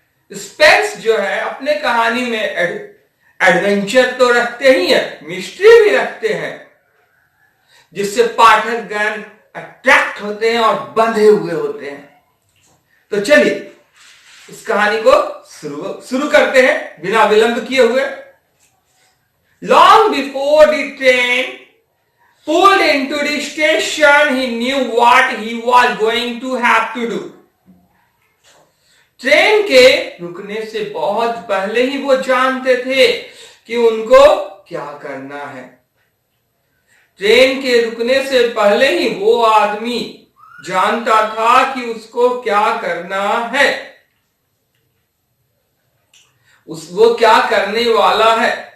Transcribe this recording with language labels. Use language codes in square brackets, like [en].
[hi] Spence जो है अपने कहानी में एडवेंचर तो रखते ही है, मिस्ट्री भी रखते हैं, जिससे पाठक गण अट्रैक्ट होते हैं और बंधे हुए होते हैं। तो चलिए इस कहानी को शुरू करते हैं बिना विलंब किए हुए। [en] Long before the train pulled into the station, he knew what he was going to have to do. [hi] Train के रुकने से बहुत पहले ही वो जानते थे कि उनको क्या करना है। ट्रेन के रुकने से पहले ही वो आदमी जानता था कि उसको क्या करना है, वो क्या करने वाला है।